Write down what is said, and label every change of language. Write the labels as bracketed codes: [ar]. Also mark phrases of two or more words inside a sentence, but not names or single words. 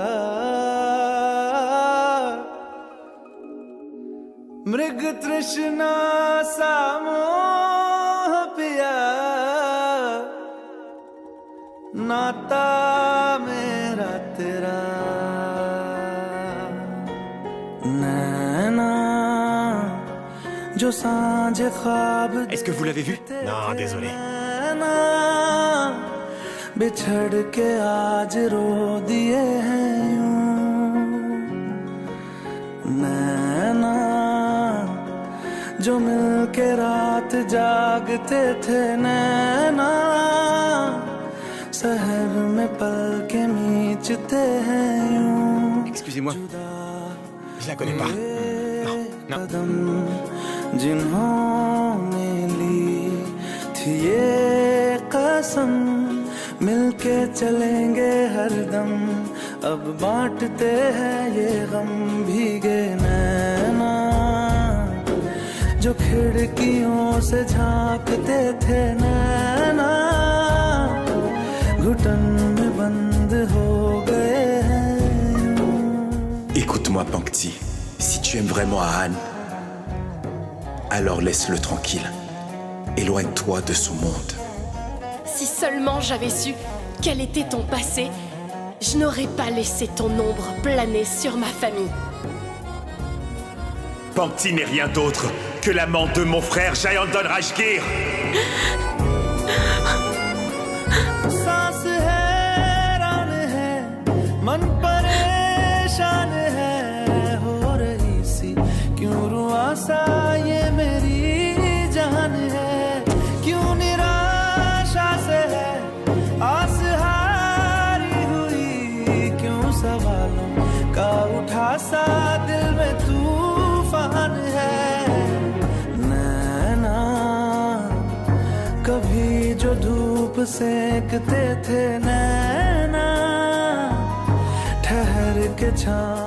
[hi] मृग तृष्णा सा मोह पिया नाता मेरा तेरा नैना जो सांझे ख्वाब [fr] Est-ce que vous l'avez vu? Non, désolé. [hi] बिछड़ के आज रो दिए हैं यूं नैना जो मिल के रात जागते थे नैना शहर में पल के मीचते हैं यूं [fr] Excusez-moi, je la connais pas. Non, [hi] कदम जिन्होंने ली थी ये कसम मिलके चलेंगे हरदम अब बांटते हैं ये गम भीगे नैना जो खिड़कियों से झांकते थे नैना घुटन में बंद हो गए हैं। [fr] Écoute-moi, Pankti. Si tu aimes vraiment Ahan, alors laisse-le tranquille. Éloigne-toi de son monde. Si seulement j'avais su quel était ton passé, je n'aurais pas laissé ton ombre planer sur ma famille. Pankti n'est rien d'autre que l'amant de mon frère Jayandon Rajgir. [hi] सांस हैरान है मन परेशान है हो रही सी क्यों रुआसा ये मेरी जान है क्यों निराशा से है आस हारी हुई क्यों सवालों का उठा सा दिल में तूफान है नैना कभी जो धूप सेकते थे नैना ठहर के छाँव